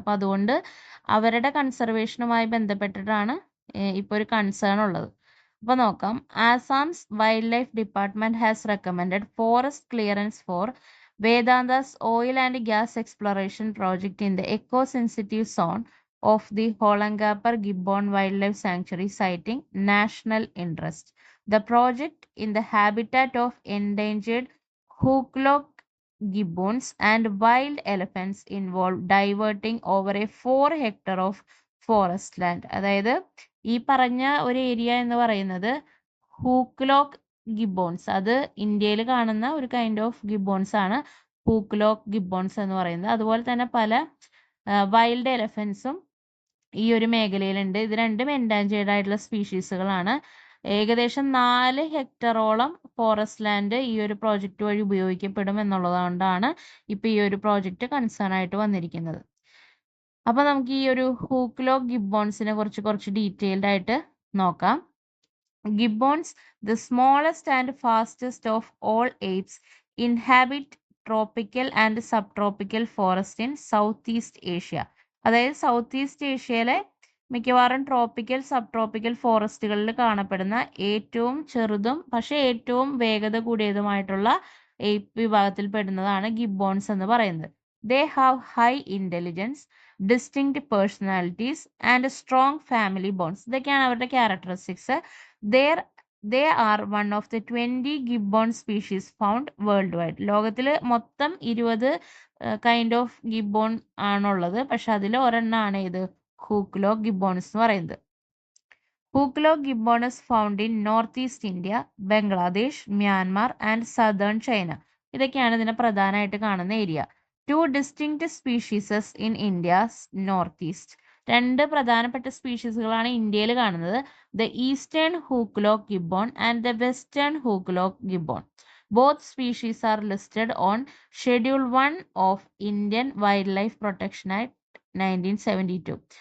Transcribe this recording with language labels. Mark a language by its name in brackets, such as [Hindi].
[Malayalam] അപ്പോൾ അതുകൊണ്ട് അവരുടെ കൺസർവേഷനുമായി ബന്ധപ്പെട്ടിട്ടാണ് ഇപ്പോൾ ഒരു കൺസേൺ ഉള്ളത്. അപ്പോൾ നോക്കാം. [English] Assam's wildlife department has recommended forest clearance for Vedanta's oil and gas exploration project in the eco sensitive zone of the Hollongapar gibbon wildlife sanctuary citing national interest. The project in the habitat of endangered hoolock gibbons and wild elephants involve diverting over a 4 hectare of forest land. [Malayalam] അതായത് ഈ പറഞ്ഞ ഒരു area എന്ന് പറയുന്നത് ഹൂക്ലോക്ക് ഗിബ്ബോൺസ്, അത് ഇന്ത്യയിൽ കാണുന്ന ഒരു കൈൻഡ് ഓഫ് ഗിബ്ബോൺസ് ആണ് ഹൂക്ലോക്ക് ഗിബ്ബോൺസ് എന്ന് പറയുന്നത്. അതുപോലെ തന്നെ പല വൈൽഡ് എലഫൻസും ഈ ഒരു മേഖലയിലുണ്ട്. ഇത് രണ്ടും എൻഡാഞ്ചേർഡ് ആയിട്ടുള്ള സ്പീഷീസുകളാണ്. ഏകദേശം 4 ഹെക്ടറോളം ഫോറസ്റ്റ് ലാൻഡ് ഈ ഒരു പ്രോജക്റ്റ് വഴി ഉപയോഗിക്കപ്പെടും എന്നുള്ളതുകൊണ്ടാണ് ഇപ്പൊ ഈ ഒരു പ്രോജക്റ്റ് കൺസേൺ ആയിട്ട് വന്നിരിക്കുന്നത്. അപ്പോൾ നമുക്ക് ഈ ഒരു ഹൂക്ലോ ഗിബ്ബോൺസിനെ കുറിച്ച് കുറച്ച് ഡീറ്റെയിൽഡ് ആയിട്ട് നോക്കാം. [English] Gibbons, the smallest and fastest of all apes, inhabit tropical and subtropical forest in Southeast Asia. [Malayalam] അതായത് സൗത്ത് ഈസ്റ്റ് ഏഷ്യയിലെ മിക്കവാറും ട്രോപ്പിക്കൽ സബ് ട്രോപ്പിക്കൽ ഫോറസ്റ്റുകളിൽ കാണപ്പെടുന്ന ഏറ്റവും ചെറുതും പക്ഷേ ഏറ്റവും വേഗത കൂടിയതുമായിട്ടുള്ള ഏപ്പ് വിഭാഗത്തിൽ പെടുന്നതാണ് ഗിബ്ബോൺസ് എന്ന് പറയുന്നത്. [English] They have high intelligence, distinct personalities and strong family bonds. [Malayalam] ഇതൊക്കെയാണ് അവരുടെ characteristics. [English] They are one of the 20 gibbon species found worldwide. [Malayalam] ലോകത്തിൽ മൊത്തം 20 കൈൻഡ് ഓഫ് ഗിബ്ബോൺ ആണുള്ളത്. പക്ഷെ അതിൽ ഒരെണ്ണമാണ് ഇത് ഹൂക്ലോ ഗിബ്ബോൺസ് എന്ന് പറയുന്നത്. [English] ഹൂക്ലോ ഗിബ്ബോൺ is found in north-east India, Bangladesh, Myanmar and southern China. [Malayalam] ഇതൊക്കെയാണ് ഇതിനെ പ്രധാനമായിട്ട് കാണുന്ന area. [English] 2 distinct species in India's northeast. [Malayalam] 2 പ്രധാനപ്പെട്ട സ്പീഷീസുകളാണ് ഇന്ത്യയിൽ കാണുന്നത്. [English] the eastern hoolock gibbon [Malayalam] and the western ഹൂക്ലോക്ക് ഗിബ്ബോൺ. [English] Both species are listed on schedule 1 of Indian wildlife protection act 1972.